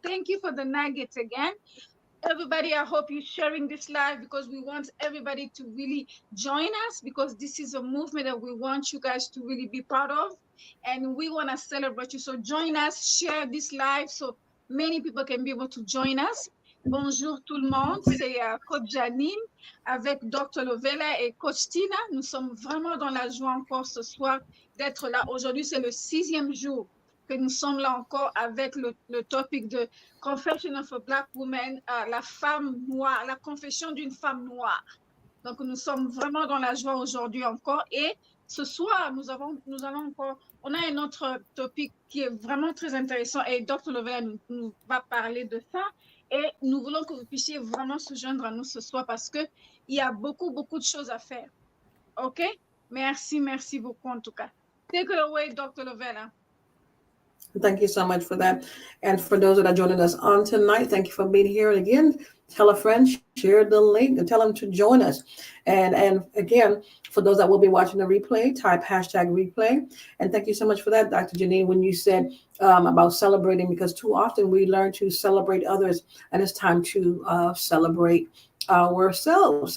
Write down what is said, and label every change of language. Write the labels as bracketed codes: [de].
[en] Thank you for the nuggets again. Everybody, I hope you're sharing this live, because we want everybody to really join us, because this is a movement that we want you guys to really be part of, and we want to celebrate you. So join us, share this live so many people can be able to join us. [fr] Bonjour tout le monde, c'est Coach Jeanine avec Dr. Lovella et Coach Tina. Nous sommes vraiment dans la joie encore ce soir d'être là. Aujourd'hui, c'est le 6e jour que nous sommes là encore avec le topic de Confession of a Black Woman, la femme noire, la confession d'une femme noire. Donc, nous sommes vraiment dans la joie aujourd'hui encore. Et ce soir, nous allons encore, on a un autre topic qui est vraiment très intéressant, et Dr. Lovella nous va parler de ça. Et nous voulons que vous puissiez vraiment se joindre à nous ce soir, parce qu'il y a beaucoup de choses à faire. OK? Merci beaucoup en tout cas. [en] Take it away, Dr. Lovella. Thank you so much for that. And for those that are joining us on tonight, thank you for being here. And again, tell a friend, share the link, and tell them to join us. And again, for those that will be watching the replay, type hashtag replay. And thank you so much for that, Dr. Jeanine, when you said about celebrating, because too often we learn to celebrate others, and it's time to celebrate ourselves.